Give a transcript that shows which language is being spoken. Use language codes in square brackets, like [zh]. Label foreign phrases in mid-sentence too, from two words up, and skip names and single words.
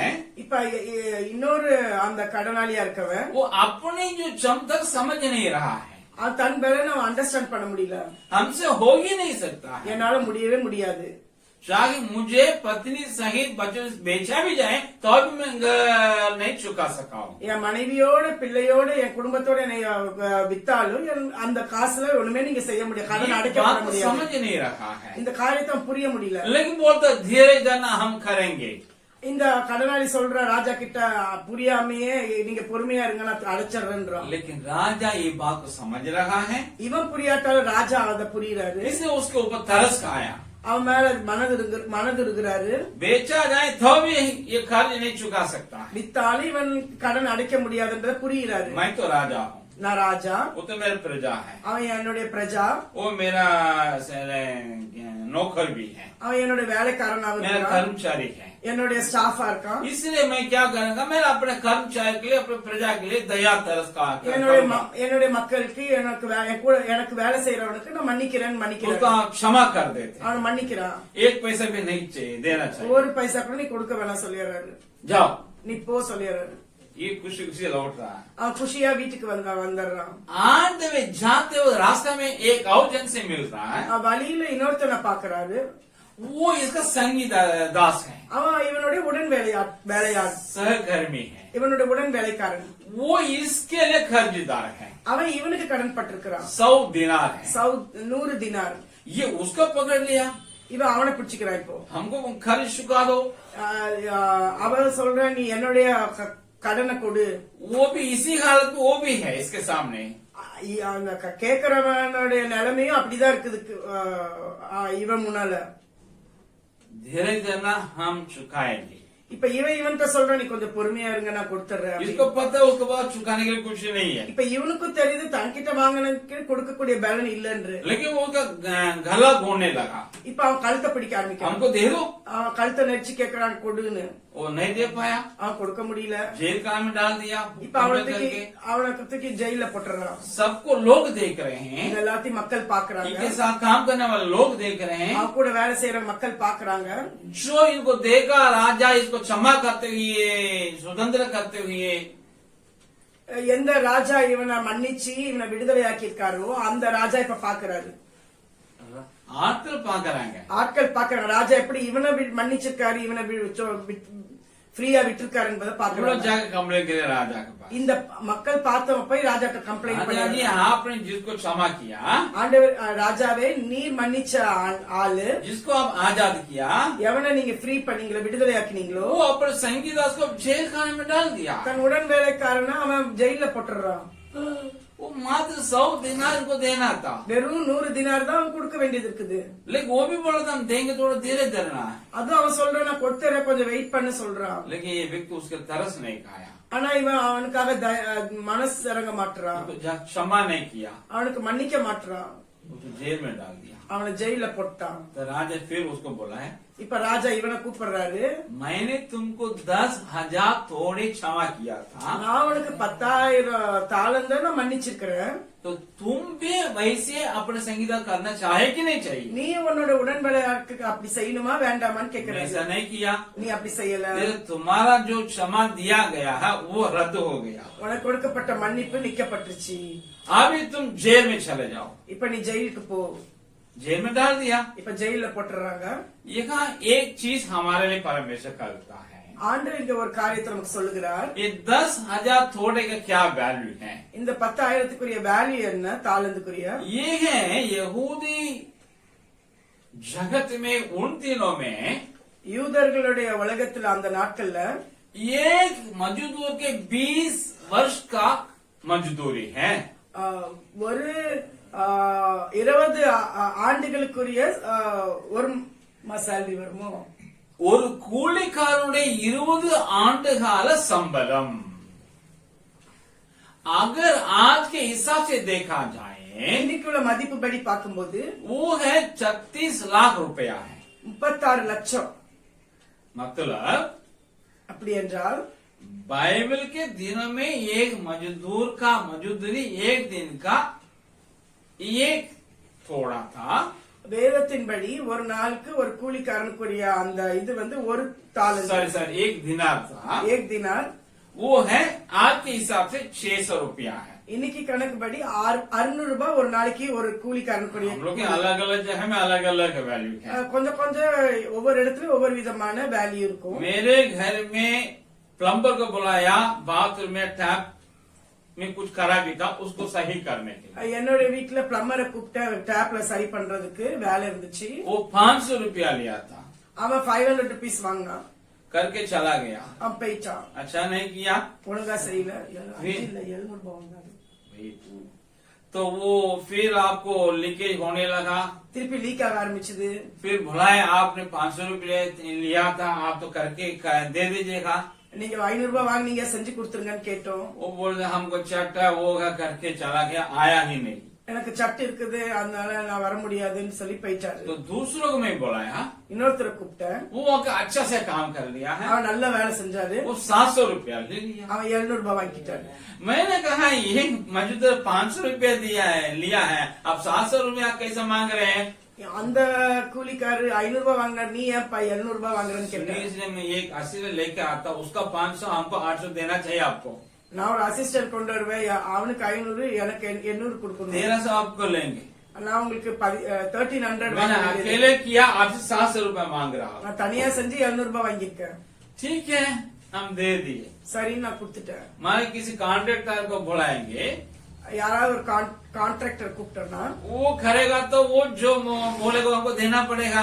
[ta] இப்ப இன்னொரு அந்த கடனாளியா இருக்கவன் [hi] वो अपनी जो क्षमता समझ नहीं रहा है. [ta] அவன் தன் பலனை அவன் அண்டர்ஸ்டாண்ட் பண்ண முடியல. [hi] हमसे हो ही नहीं सकता है. [ta] என்னால முடியவே முடியாது. [hi] चाहे मुझे पत्नी सहित बच्चों से बेचा भी जाए तो भी मैं नहीं चुका सका हूँ. [ta] என் மனைவியோட பிள்ளையோட என் குடும்பத்தோட என்னை வித்தாலும் அந்த காசுல ஒண்ணுமே நீங்க செய்ய முடியாது, கடன் அடைக்கப்பட முடியாது. [hi] समझ नहीं रहा है. [ta] இந்த காரியத்தை புரிய முடியல. [hi] लेकिन बोलता धीरे धरना हम करेंगे. [ta] இந்த கடனாளி சொல்ற ராஜா கிட்ட புரியாமையே நீங்க பொறுமையா இருங்க நான் அடைச்சிடுறேன்றான். [hi] लेकिन राजा ये बात को समझ रहा है, [ta] இவன் புரியாட்டாலும் ராஜா அதை புரியுறாரு. [hi] इसलिए उसके ऊपर तरस खाया. [ta] அவன் மேல மனது இருக்கிறாரு. [hi] बेचा जाए तो भी ये कर्ज नहीं चुका सकता है. [ta] வித்தாலும் இவன் கடன் அடைக்க முடியாதுன்றத புரியுறாரு. [hi] मैं तो राजा हूँ, [ta] நான் ராஜா, [hi] वो तो मेरा प्रजा है, [ta] அவன் என்னுடைய பிரஜா, [hi] वो मेरा नौकर भी है, [ta] அவன் என்னுடைய வேலைக்காரனாக [hi] मेरा [ta] இருக்கான், [hi] कर्मचारी है. [ta] என்னுடைய ஸ்டாஃபா இருக்கான். [hi] इसलिए मैं क्या करूंगा, मैं अपने कर्मचारी के लिए, अपने प्रजा के लिए दया तरस का [ta] என்னுடைய மக்களுக்கு எனக்கு வேலை செய்யறவனுக்கு நான் மன்னிக்கிறேன். [hi] उसका क्षमा कर देते, [ta] அவன் மன்னிக்கிறான். [hi] एक पैसा भी नहीं चाहिए देना चाहिए. [ta] ஒரு பைசா கூட நீ கொடுக்க வேணாம் சொல்லிடுறாரு. [hi] जाओ, [ta] நீ போ சொல்லிடுறாரு. [hi] ये खुशी खुशी लौट रहा है. [ta] அவன் குஷியா வீட்டுக்கு வந்துடுறான். [hi] आते हुए जाते हुए रास्ते में एक और जन से मिलता है. [ta] வழியில இன்னொருத்தனை பாக்குறாரு. [hi] वो इसका संगी दास है, [ta] அவன் இவனுடைய உடன் வேலையாள், [hi] सहकर्मी है. [ta] இவனுடைய உடன் வேலைக்காரன். [hi] वो इसके लिए कर्जदार है. [ta] அவன் இவனுக்கு கடன் பட்டிருக்கிறான். [hi] 100 दिनार है. 100 दिनार. ये उसको पकड़ लिया, [ta] இவன் அவனை பிடிச்சுக்கிறான். இப்போ [hi] हमको कर्ज चुका दो. [ta] அவன் சொல்ற நீ என்னுடைய கடனை கொடு. [hi] वो भी इसी हालत में वो भी है इसके सामने. [ta] அந்த கேக்குறவனுடைய நிலைமையும் அப்படிதான் இருக்குது இவன் முன்னால. [hi] धीरे धरना हम चुकाएंगे. [ta] இப்ப இவன்கிட்ட சொல்ற நீ கொஞ்சம் பொறுமையா இருங்க நான் கொடுத்துறேன். [hi] इसको पता है उसके बाद चुकाने के लिए कुछ नहीं है. [ta] இப்ப இவனுக்கும் தெரியுது தன்கிட்ட வாங்கினதுக்கு கொடுக்கக்கூடிய பலன் இல்லன்னு. [hi] लेकिन वो उसका गला घोंने लगा. [ta] இப்ப அவன் கழுத்தை பிடிக்க ஆரம்பிக்கிறான். [hi] हमको दे दो. [ta] அவன் கழுத்தை நெரிச்சு கேக்குறான் கொடுன்னு. [hi] वो नहीं दे पाया, [ta] அவன் கொடுக்க முடியல. [hi] जेल खाने में डाल दिया. [ta] இப்ப அவனை தூக்கி ஜெயில போட்டுறான். [hi] सबको लोग देख रहे हैं, [ta] எல்லாத்தையும் மக்கள் பாக்குறாங்க. [hi] इनके साथ काम करने वाले लोग देख रहे हैं. [ta] அவன் கூட வேலை செய்யற மக்கள் பாக்குறாங்க. [hi] जो इनको देखा, राजा इसको क्षमा करते हुए, स्वतंत्र करते हुए, [ta] எந்த ராஜா இவனை மன்னிச்சு இவனை விடுதலையாக்கி இருக்காரோ அந்த ராஜா இப்ப பாக்குறாரு. ஆட்கள் பாக்குறாங்க ராஜா எப்படி இவனை மன்னிச்சிருக்காரு, இவனை ஃப்ரீயா விட்டுருக்காரு என்பதை பாக்குறாங்க. [hi] राजा [ta] இந்த மக்கள் பார்த்தவ போய் ராஜாக்கு கம்ப்ளைண்ட் பண்ணி, [hi] आपने जिसको क्षमा किया, [ta] ஆண்டவர் ராஜாவே நீர் மன்னிச்ச ஆளு, [hi] जिसको आप आजाद किया, [ta] எவனை நீங்க ஃப்ரீ பண்ணீங்களோ விடுதலையாக்கினீங்களோ, [hi] वो अपने संगीदास को जेल खाने में डाल दिया. [ta] தன் உடன் வேலைக்காரன அவன் ஜெயில போட்டுறான். [hi] वो मात्र 100 दिनार को देना था, [ta] வெறும் 100 दिनार தான் அவன் கொடுக்க வேண்டியது இருக்குது. [hi] लेकिन वो भी बोला था हम देंगे, थोड़ा धीरे धरना है. [ta] அது அவன் சொல்றான் நான் கொடுத்துறேன் கொஞ்சம் வெயிட் பண்ண சொல்றான். [hi] लेकिन ये व्यक्ति उसके तरस नहीं खाया, [ta] ஆனா இவன் அவனுக்காக மனசு இறங்க மாட்டான், [hi] क्षमा नहीं किया, [ta] அவனுக்கு மன்னிக்க மாட்டான், [hi] उसको जेल में डाल दिया. [ta] அவனை ஜெயில போட்டான். [hi] तो राजा फिर उसको बोला है, [ta] இப்ப ராஜா இவனை கூப்பிடுறாரு, [hi] मैंने तुमको 10,000 थोड़े क्षमा किया था, [ta] நான் உனக்கு 10,000 தாளந்தான் நான் மன்னிச்சிருக்கிறேன். [hi] तो तुम भी वैसे अपने संगीता करना चाहे कि नहीं चाहिए? [ta] நீ உன்னோட உடன்படிக்கைக்கு அப்படி செய்யணுமா வேண்டாமான்னு [hi] मैंने [ta] கேக்குறேன். [hi] ऐसा नहीं किया। [ta] நீ அப்படி செய்யல. [hi] फिर तुम्हारा जो क्षमा दिया गया है वो रद्द हो गया। [ta] உனக்கு கொடுக்கப்பட்ட மன்னிப்பு நிக்கப்பட்டுருச்சு. [hi] अभी तुम जेल में चले जाओ। [ta] இப்ப நீ ஜெயிலுக்கு போ. [hi] जेल में डाल दिया। [ta] இப்ப ஜெயில போட்டுறாங்க. [hi] यहाँ एक चीज हमारे लिए परमेश्वर करता है। [ta] ஆண்டவர் இங்க ஒரு காரியத்தை நமக்கு சொல்லுகிறார். [hi] ये 10,000 थोड़े का क्या वैल्यू है? [ta] இந்த 10,000க்குரிய வேல்யூ என்ன? தாலந்துக்குரிய [hi] ये है यहूदी जगत में उन दिनों में [ta] யூதர்களுடைய உலகத்துல அந்த நாட்கள்ல [hi] एक मजदूर के 20 वर्ष का मजदूरी है। [ta] ஒரு 20 ஆண்டுகளுக்குரிய ஒரு சேலரி வருமோ? ஒரு கூலிக்காரனுடைய 20 ஆண்டு கால சம்பளம்। [hi] अगर आज के हिसाब से देखा जाए [ta] இன்னைக்குள்ள மதிப்புப்படி பார்க்கும்போது [hi] वो है 36 लाख रुपया है। [ta] 36 லட்சம்। [hi] मतलब [ta] அப்படி என்றால் [hi] बाइबल के दिनों में एक मजदूर का मजदूरी एक दिन का एक थोड़ा था। [ta] வேதத்தின்படி ஒரு நாளுக்கு ஒரு கூலிக்காரனுக்குரிய அந்த இது வந்து ஒரு தாலந்து। [hi] सॉरी एक दिनार था। एक दिनार वो है आज के हिसाब से 600 रुपया है। [ta] இன்னைக்கு கணக்குப்படி 600 ரூபாய் ஒரு நாளைக்கு ஒரு கூலிக்காரனுக்குரிய। [hi] हम लोग के अलग अलग जगह में अलग अलग वैल्यू है। [ta] கொஞ்சம் கொஞ்சம் ஒவ்வொரு இடத்துலயும் ஒவ்வொரு விதமான வேல்யூ இருக்கும்। [hi] मेरे घर में प्लम्बर को बुलाया, बाथरूम में टैप में कुछ खराबी था उसको सही करने के लिए। [ta] என்னோட வீட்டுல பிளம்பரை கூப்பிட்டு டேப்ல சரி பண்றதுக்கு வேலை இருந்துச்சு। [hi] वो 500 रुपया लिया था। [ta] அவன் 500 रुपीस வாங்கினான்। [hi] करके चला गया। [ta] அவன் போயிட்டான்। [hi] अच्छा नहीं किया। [ta] ஒழுங்கா செய்யல। 700 ரூபாய் வாங்கினாரு। [hi] तो वो फिर आपको लीकेज होने लगा। [ta] திருப்பி லீக் ஆக ஆரம்பிச்சது। [hi] फिर बुलाए, आपने 500 रुपया लिया था, आप तो करके दे दीजिएगा। [ta] நீங்க 500 ரூபாய் வாங்குனீங்க செஞ்சு கொடுத்துருங்கன்னு கேட்டோம்। [hi] वो बोल हमको चट है वो करके चला गया, आया ही नहीं। [ta] எனக்கு சட்டு இருக்குது அதனால நான் வர முடியாதுன்னு சொல்லி போயிட்டாரு। [hi] तो दूसरों को मैं बुलाया, [ta] இன்னொருத்தரை கூப்பிட்டேன்। [hi] वो अच्छा से काम कर लिया है। [ta] அவன் நல்ல வேலை செஞ்சாரு। [hi] वो 700 रुपया ले लिया। [ta] அவன் 700 ரூபாய் வாங்கிட்டாரு। [hi] मैंने कहा ये मजदूर 500 रुपया लिया है, अब 700 रुपया कैसे मांग रहे हैं? [ta] அந்த கூலிக்காரு 500 ரூபாய் வாங்கினார், நீ ஏன் 700 ரூபாய் வாங்குறன்னு கேட்டேன்। [hi] इसलिए मैं एक 80 लेके आता, उसका 500 हमको 800 देना चाहिए आपको। [ta] நான் ஒரு அசிஸ்டன்ட் கொண்டு வருவேன், அவனுக்கு 500 எனக்கு 800 கொடுக்கணும்। [hi] 1300 आपको लेंगे। [ta] நான் உங்களுக்கு 1300 [hi] मैंने अकेले किया, आपसे 700 रुपया मांग रहा हूँ। [ta] நான் தனியா செஞ்சு 700 ரூபாய் வாங்கியிருக்கேன்। [hi] ठीक है, हम दे दिए। [ta] சரின்னு நான் கொடுத்துட்டேன்। [hi] हमारे किसी कॉन्ट्रैक्टर को बुलाएंगे, [ta] யாராவது ஒரு கான்ட்ராக்டர் கூப்பிட்டோம்னா [hi] वो करेगा तो वो जो बोलेगा हमको देना पड़ेगा।